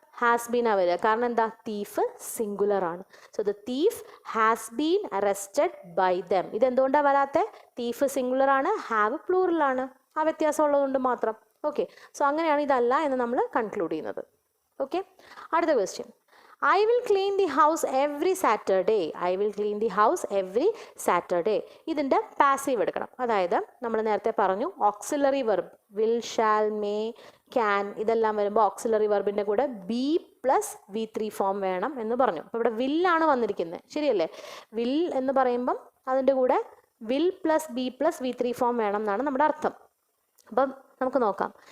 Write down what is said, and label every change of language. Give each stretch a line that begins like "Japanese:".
Malayalam: Has been ആ വരിക. കാരണം എന്താ? തീഫ് സിംഗുലർ ആണ്.
English: So the thief has been arrested by them.
Malayalam: ഇതെന്തുകൊണ്ടാണ് വരാത്തെ? Thief singular ആണ്, ഹാവ് പ്ലൂറലാണ്. ആ വ്യത്യാസം ഉള്ളതുകൊണ്ട് മാത്രം. ഓക്കെ. സോ അങ്ങനെയാണ് ഇതല്ല എന്ന് നമ്മൾ കൺക്ലൂഡ് ചെയ്യുന്നത്. ഓക്കെ. അടുത്ത question.
English: I will clean the house every Saturday. I will clean the house every Saturday.
Malayalam: ഇതിൻ്റെ പാസീവ് എടുക്കണം. അതായത് നമ്മൾ നേരത്തെ പറഞ്ഞു auxiliary verb will, shall, may, can ഇതെല്ലാം വരുമ്പോൾ ഓക്സിലറി വെർബിൻ്റെ കൂടെ ബി പ്ലസ് V3 ഫോം വേണം എന്ന് പറഞ്ഞു. അപ്പോൾ ഇവിടെ വില്ലാണ് വന്നിരിക്കുന്നത്. ശരിയല്ലേ? വിൽ എന്ന് പറയുമ്പം അതിൻ്റെ കൂടെ will plus B plus V3 form വേണം എന്നാണ് നമ്മുടെ അർത്ഥം. അപ്പം നമുക്ക് നോക്കാം.